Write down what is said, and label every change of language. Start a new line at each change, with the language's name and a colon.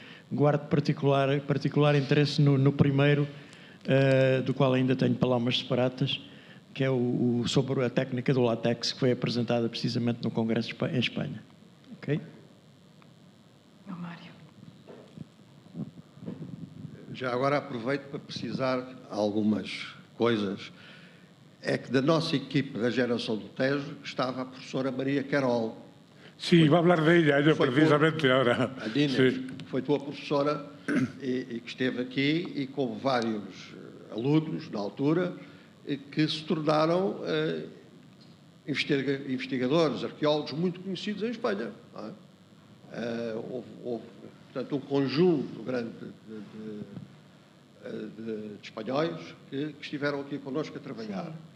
Portuguese: Guardo particular interesse no primeiro, do qual ainda tenho palavras separadas, que é sobre a técnica do látex, que foi apresentada precisamente no Congresso em Espanha. Ok? Mário. Já agora aproveito para precisar algumas coisas. É que da nossa equipe da geração do Tejo estava a professora Maria Carol.
Spanish: Sí, iba a hablar de ella precisamente ahora.
Portuguese: A Dina,
Spanish: Sí.
Portuguese: foi tua professora e que esteve aqui, e com vários alunos na altura, que se tornaram investigadores, arqueólogos muito conhecidos em Espanha. Não é? Houve, portanto, um conjunto grande de espanhóis que estiveram aqui connosco a trabalhar. Sim.